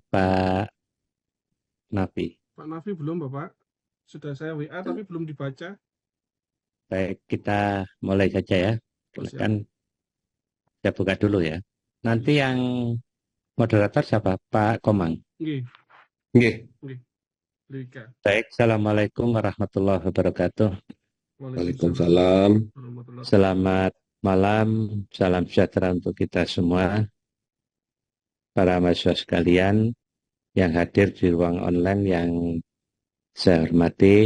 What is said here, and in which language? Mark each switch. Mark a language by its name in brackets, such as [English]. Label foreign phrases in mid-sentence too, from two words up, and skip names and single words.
[Indonesian] Pak Nafi. Pak Nafi belum, Bapak. Sudah saya WA tapi belum dibaca. Baik, kita mulai saja ya. Oh, siap. Silakan saya buka dulu ya. Nanti Oke. yang moderator siapa? Pak Komang. [Javanese] Nggih, Nggih. nggih. Rika. [Arabic] Baik, السلام عليكم ورحمة الله وبركاته. Waalaikumsalam Waalaikumsalam. ورحمة الله وبركاته. [Indonesian] Selamat malam, salam sejahtera untuk kita semua, para mahasiswa sekalian yang hadir di ruang online yang saya hormati.